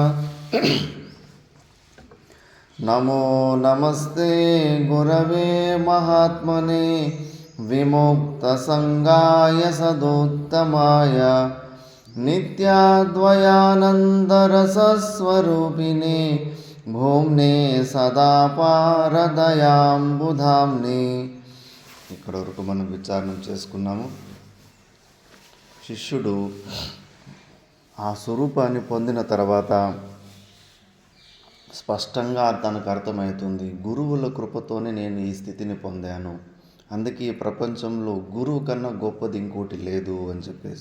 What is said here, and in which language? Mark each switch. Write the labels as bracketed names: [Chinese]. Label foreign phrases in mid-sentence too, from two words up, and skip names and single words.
[Sanskrit] ನಮೋ ನಮಸ್ತೆ ಗುರವೇ ಮಹಾತ್ಮನೇ ವಿಮುಕ್ತಸಂಗಾಯ ಸದೋತ್ತಮಾಯ ನಿತ್ಯಾದ್ವಯಾನಂದರಸಸ್ವರೂಪಿಣೇ ಭೂಮ್ನೇ ಸದಾ పారదయాంబుధామ్నే. [Telugu] ఇక్కడ వరకు మనం విచారణం చేసుకున్నాము. శిష్యుడు ఆ స్వరూపాన్ని పొందిన తర్వాత స్పష్టంగా తనకు అర్థమవుతుంది, గురువుల కృపతోనే నేను ఈ స్థితిని పొందాను, అందుకే ఈ ప్రపంచంలో గురువు కన్నా గొప్పది ఇంకోటి లేదు అని చెప్పేసి.